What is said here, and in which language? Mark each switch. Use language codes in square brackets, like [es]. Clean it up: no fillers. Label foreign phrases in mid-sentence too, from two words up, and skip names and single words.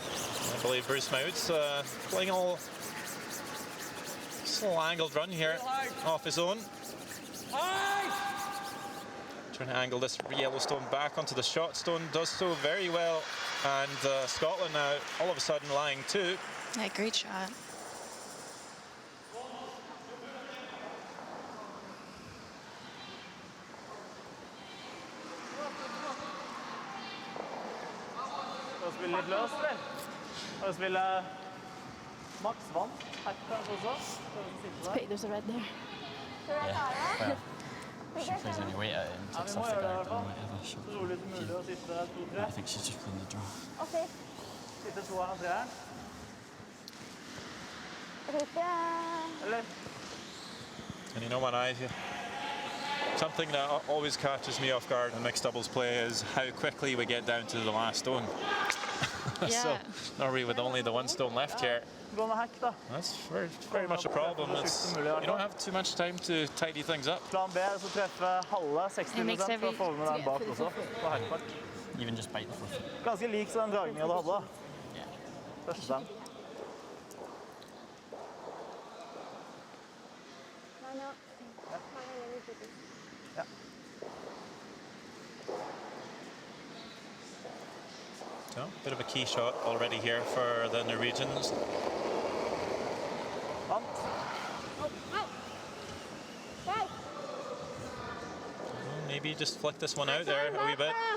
[en] I believe Bruce Mouts playing a little angled run here off his own. Trying to angle this Yellowstone back onto the shot stone. Does so very well. And Scotland now all of a sudden lying two. Yeah, great shot. [no] Skal vi spille litt løst, eller? Skal vi spille maks vann? Her kanskje også? Skal vi sitte der? [en] There's a red there. Yeah. Well, she plays any weight out and [no] Ja, [en] takes [no] vi må [en] off the [no] gjøre det i [en] guard [no] hvert [en] and [no] fall. [en] whatever. [no] Så rolig som mulig å sitte 2-3. [en] I think she's just playing the draw. Okay. [no] Sitte 2'eren og 3'eren. Eller? [en] And you know what, something that always catches me off guard in mixed doubles play is how quickly we get down to the last stone. So Yeah. Norway with only the one stone left here. [no] Gå med hack, da. [en] That's very much a problem. You don't have too much time to tidy things up. [no] Plan B er så treffe halve 60% for å få med den bak også. På hackback. [en] Even just bite the foot. [no] Ganske lik som den dragningen du hadde da. [en] Yeah. [no] Første stand. Ja. [en] So, bit of a key shot already here for the Norwegians. [no] Vant. [en] Maybe just flick this one out there a wee bit.